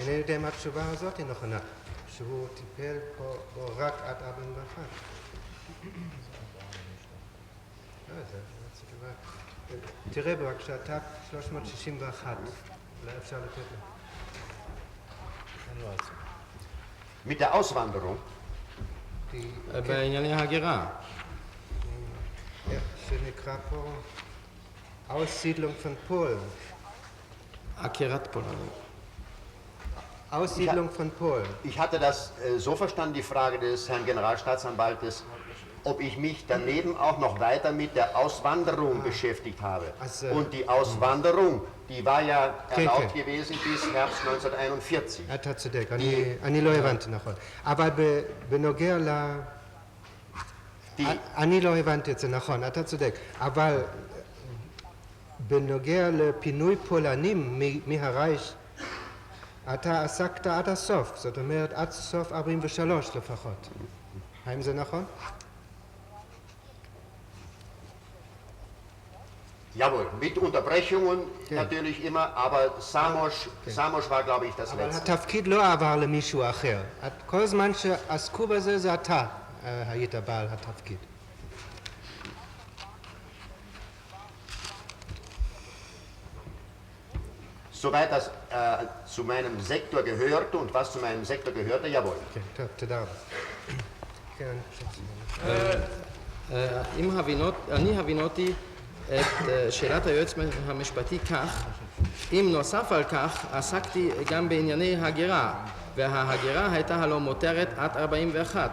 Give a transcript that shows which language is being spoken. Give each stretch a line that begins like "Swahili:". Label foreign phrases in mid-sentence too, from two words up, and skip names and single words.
Hebrew: אינני יודע אם התשובה הזאת היא נכונה, שהוא טיפל בו רק עד 41. תראה בבקשה, תג 361, אולי אפשר לתת לו.
German: Mit der Auswanderung,
Hebrew: בענייני הגירה. איך שנקרא פה,
German: Aussiedlung von Polen.
Hebrew: עקירת פולנים.
German: Aussiedlung von Polen. ich hatte das so verstanden, die Frage des Herrn Generalstaatsanwaltes, ob ich mich daneben auch noch weiter mit der Auswanderung beschäftigt habe. Also, Und die Auswanderung, die war ja erlaubt
Hebrew: כן.
German: gewesen bis Herbst 1941.
Hebrew: אתה צודק, אני לא הבנתי נכון. אבל בנוגע אני לא הבנתי את זה נכון, אתה צודק. אבל בנוגע לפינוי פולנים מהרייך, אתה עסקת עד הסוף, זאת אומרת עד סוף 43 לפחות. האם זה נכון?
German: Jawohl, mit Unterbrechungen natürlich immer, aber Samos war, glaube ich, das
Hebrew: אבל
German: letzte.
Hebrew: התפקיד לא עבר למישהו אחר. כל זמן שעסקו בזה זה אתה היית בעל התפקיד.
German: Soweit das zu meinem Sektor gehörte und was zu meinem Sektor gehörte, jawohl.
Hebrew: כן, טוב, תודה רבה. כן, אני חושב שזה... אני הבינותי את שאלת היועץ המשפטי כך, אם נוסף על כך עסקתי גם בענייני הגירה, וההגירה הייתה הלא מותרת עד 41.